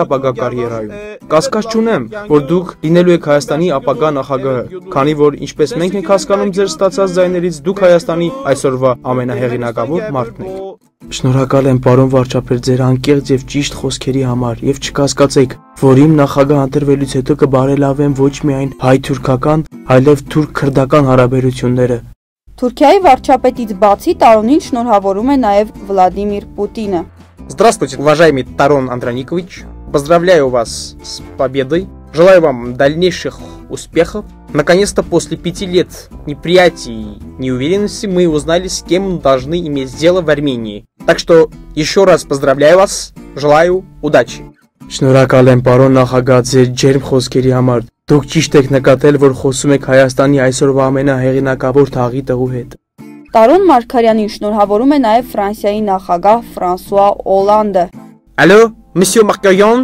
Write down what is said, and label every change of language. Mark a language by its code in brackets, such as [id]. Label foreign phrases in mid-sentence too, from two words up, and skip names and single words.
[hy] ապագա կարիերայում։ Կասկած չունեմ, որ դուք լինելու եք Հայաստանի ապագա նախագահը, քանի որ ինչպես մենք ենք հասկանում ձեր ստացած ձայներից, դուք Հայաստանի այսօրվա ամենահեղինակավոր մարդն եք։ Շնորհակալ եմ պարոն վարչապետ ձեր անկեղծ եւ ճիշտ խոսքերի համար եւ չկասկածեք, որ իմ նախագահ ընտրվելուց հետո կբարելավեմ ոչ միայն հայ-թուրքական, այլև թուրք-քրդական հարաբերությունները։ Թուրքիայի վարչապետից բացի Տարոնին շնորհավորում է նաև Վլադիմիր Պուտինը։ [ru] Здравствуйте, уважаемый Тарон Андроникович. Поздравляю вас с победой. Желаю вам дальнейших успехов. Наконец-то после 5 лет неприятий и неуверенности мы узнали, с кем должны иметь дело в Армении. Так что еще раз поздравляю вас. Желаю удачи. [hy] Շնորհակալ եմ պարոն նախագահ ձեր ջերմ խոսքերի համար։ Դուք ճիշտ եք նկատել, որ խոսում եք Հայաստանի այսօրվա ամենահեղինակավոր թաղի տղու հետ։ Տարոն Մարգարյանին շնորհավորում է նաև Ֆրանսիայի նախագահ Ֆրանսուଆ Օլանդը։ [fr] Allô, monsieur Markarian,